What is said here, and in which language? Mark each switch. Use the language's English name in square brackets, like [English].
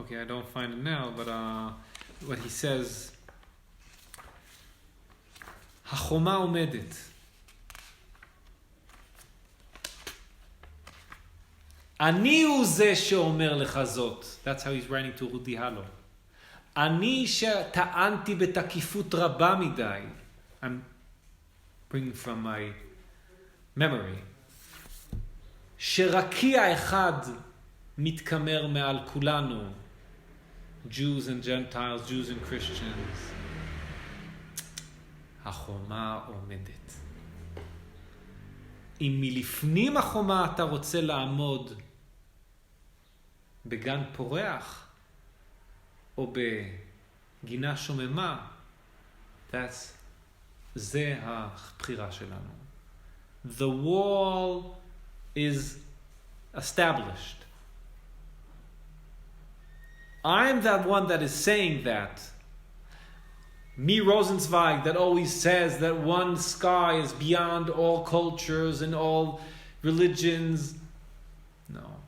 [English] Okay, I don't find it now, but what he says, [Hebrew] החומה עומדת. אני הוא זה שאומר לך זאת. [English] That's how he's writing to [Hebrew] רודי הלו. אני שטענתי בתקיפות רבה מדי. [English] I'm bringing from my memory. [Hebrew] שרקיע אחד מתקמר מעל כולנו. [English] Jews and Gentiles, Jews and Christians. [Hebrew] החומה עומדת. אם מלפנים החומה אתה רוצה לעמוד בגן פורח או בגינה שוממה, זה הבחירה שלנו. [English] The wall is established. I'm that one that is saying that. Me, Rosenzweig, that always says that one sky is beyond all cultures and all religions. No.